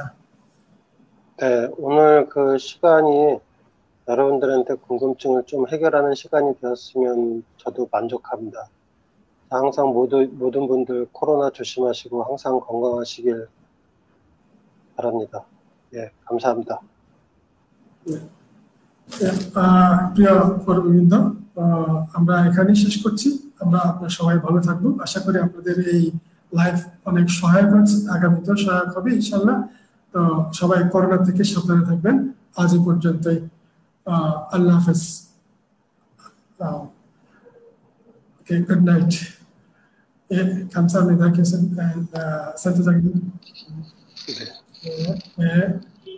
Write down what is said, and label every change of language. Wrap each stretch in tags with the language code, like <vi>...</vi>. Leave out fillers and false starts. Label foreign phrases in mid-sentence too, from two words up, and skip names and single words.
<ko>네, 오늘 그 시간이 여러분들한테 궁금증을 좀 해결하는 시간이 되었으면 저도 만족합니다. 항상 모든 분들 코로나 조심하시고 항상 건강하시길 바랍니다. 예, 감사합니다.</ko> <bn>প্রিয় পর্ববৃন্দ, আমরা এখানেই শেষ করছি। আমরা আপনার সবাই ভালো থাকবো। আশা করি আপনাদের এই লাইভ অনেক সহায়ক হচ্ছে, আগামীতেও সহায়ক হবে ইনশাল্লাহ। তো সবাই করোনা থেকে সাবধানে থাকবেন। আজ এই পর্যন্তই।</bn> <ar>الله حافظ.</ar> <en>Okay, good night.</en> <ko>감사합니다. 교수님, 센터장님. 네.</ko>